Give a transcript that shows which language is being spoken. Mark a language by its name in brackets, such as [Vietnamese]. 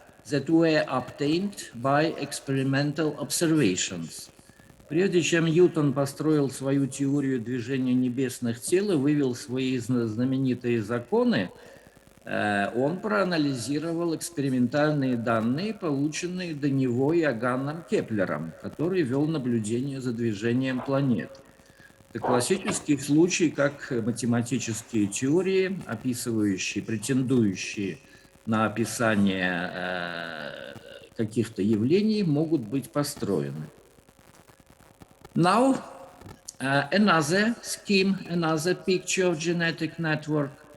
[English] that were obtained by experimental observations. [Russian] Прежде чем Ньютон построил свою теорию движения небесных тел и вывел свои знаменитые законы, он проанализировал экспериментальные данные, полученные до него Иоганном Кеплером, который вел наблюдение за движением планет. Это классический случай, как математические теории, описывающие, претендующие на описание каких-то явлений, могут быть построены. [English] Now, another scheme, another picture of genetic network.